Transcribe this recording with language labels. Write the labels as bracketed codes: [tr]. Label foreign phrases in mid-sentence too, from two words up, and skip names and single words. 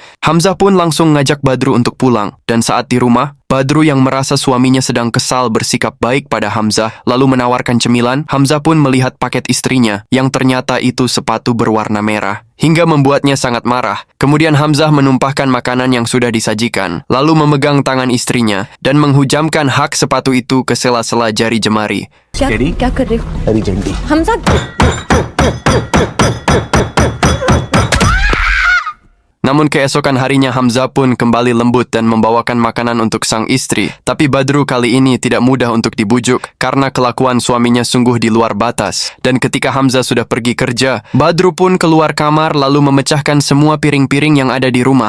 [id] Hamzah pun langsung ngajak Badru untuk pulang, dan saat di rumah, Badru yang merasa suaminya sedang kesal bersikap baik pada Hamzah, lalu menawarkan cemilan. Hamzah pun melihat paket istrinya, yang ternyata itu sepatu berwarna merah, hingga membuatnya sangat marah. Kemudian Hamzah menumpahkan makanan yang sudah disajikan, lalu memegang tangan istrinya, dan menghujamkan hak sepatu itu ke sela-sela jari jemari. [hi] क्या कर रहे हो अर्जेंटी हमसा [id] Namun keesokan harinya Hamzah pun kembali lembut dan membawakan makanan untuk sang istri. Tapi Badru kali ini tidak mudah untuk dibujuk karena kelakuan suaminya sungguh di luar batas. Dan ketika Hamzah sudah pergi kerja, Badru pun keluar kamar lalu memecahkan semua piring-piring yang ada di rumah.